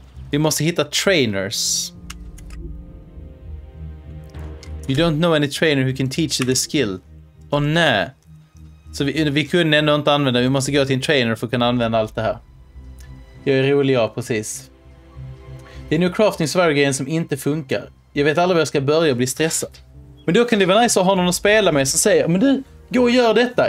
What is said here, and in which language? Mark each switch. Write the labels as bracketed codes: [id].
[sv] Vi måste hitta trainers. [en] You don't know any trainer who can teach you the skill. [sv] Åh nej. Så vi kunde ändå inte använda. Vi måste gå till en trainer för att kunna använda allt det här. Jag är rolig, ja, precis. Det är nu crafting survival-grejen som inte funkar. Jag vet aldrig var jag ska börja bli stressad. Men då kan det vara nice att ha någon att spela med som säger, men du, gå och gör detta.